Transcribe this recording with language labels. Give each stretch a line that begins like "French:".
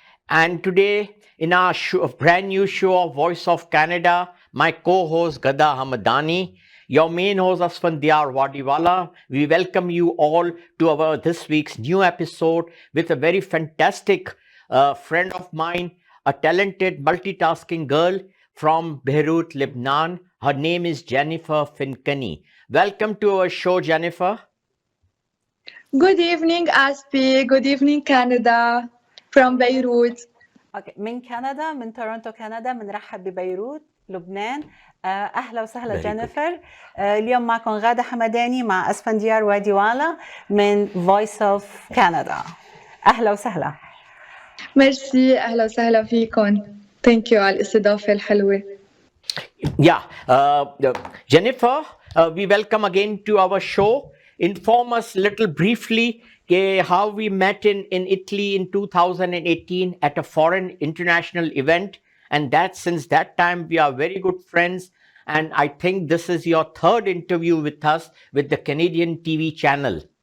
English: And today, in our brand new show of Voice of Canada, my co-host Ghada Hamadani, your main host Asphandiar Wadiwalla, we welcome you all to our this week's new episode with a very fantastic friend of mine, a talented multitasking girl from Beirut, Lebanon. Her name is Jennifer Finkay. Welcome to our show, Jennifer. Good evening, Aspi. Good evening, Canada from Beirut.
Arabic: اوكي من كندا من تورونتو كندا بنرحب ببيروت لبنان. اهلا وسهلا
English: Very good.
Arabic: جينيفر. اليوم معكم غادة حمداني مع اسفنديار واديوالا من فويس اوف كندا. اهلا وسهلا. ميرسي، أهلا وسهلا فيكم. Thank you على الاستضافة الحلوة.
English: Yeah, Jennifer, we welcome again to our show. Inform us little briefly how we met in Italy in 2018 at a foreign international event. And that since that time, we are very good friends. And I think this is your third interview with us with the Canadian TV channel.